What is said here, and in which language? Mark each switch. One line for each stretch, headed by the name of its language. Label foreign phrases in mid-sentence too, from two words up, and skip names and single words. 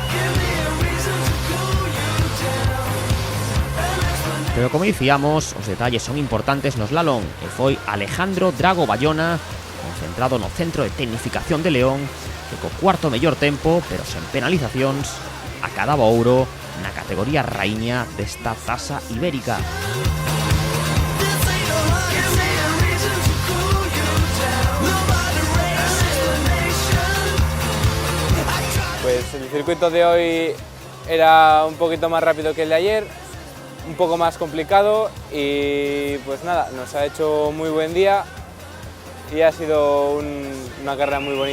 Galician: Pero como dicíamos, os detalles son importantes no slalom e foi Alejandro Drago Bayona, concentrado no Centro de Tecnificación de León, que co cuarto mellor tempo, pero sen penalizacións, acadaba ouro na categoría raíña desta tasa ibérica.
Spanish: Pues el circuito de hoy era un poquito más rápido que el de ayer, un poco más complicado y pues nada, nos ha hecho muy buen día y ha sido una carrera muy bonita.